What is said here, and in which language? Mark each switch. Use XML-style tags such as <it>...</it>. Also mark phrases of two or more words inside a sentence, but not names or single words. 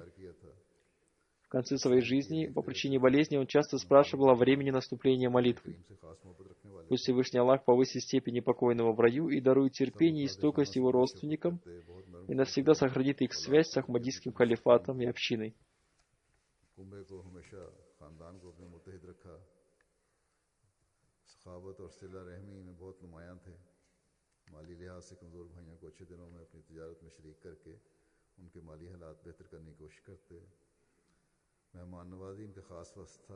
<ru>В конце своей жизни, по причине болезни, он часто спрашивал о времени наступления молитвы. Пусть Всевышний Аллах повысит степени покойного в раю и дарует терпение и стойкость его родственникам и навсегда сохранит их связь с Ахмадийским халифатом и общиной.</ru> <ur>مالی لحاظ سے کمزور بھائیوں کو اچھے دنوں میں اپنی تجارت میں شریک کر کے ان کے مالی حالات بہتر کرنے کی کوشش کرتے. مہمان نوازی ان کا خاص وصف تھا.</ur>